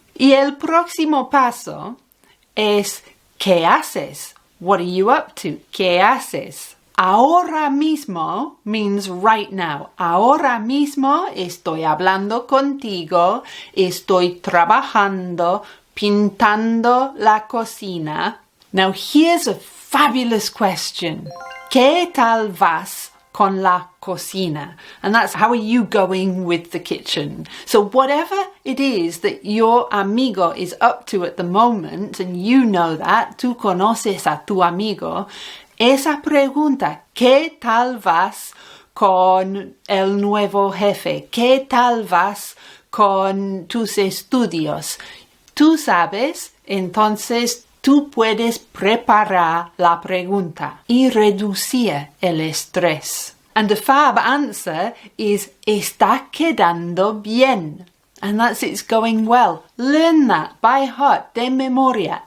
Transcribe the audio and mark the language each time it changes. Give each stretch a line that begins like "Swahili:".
Spanish: Y el próximo paso es ¿qué haces?
English: What are you up to?
Spanish: ¿Qué haces? Ahora mismo
English: means right now.
Spanish: Ahora mismo estoy hablando contigo, estoy trabajando, pintando la cocina.
English: Now here's a fabulous question.
Spanish: ¿Qué tal vas con la cocina?
English: And that's how are you going with the kitchen? So whatever it is that your amigo is up to at the moment, and you know that,
Spanish: tú conoces a tu amigo, esa pregunta, ¿qué tal vas con el nuevo jefe? ¿Qué tal vas con tus estudios? Tú sabes, entonces tú puedes preparar la pregunta y reducir el estrés.
English: And the fab answer is
Spanish: está quedando bien.
English: And that's it's going well. Learn that by heart,
Spanish: de memoria.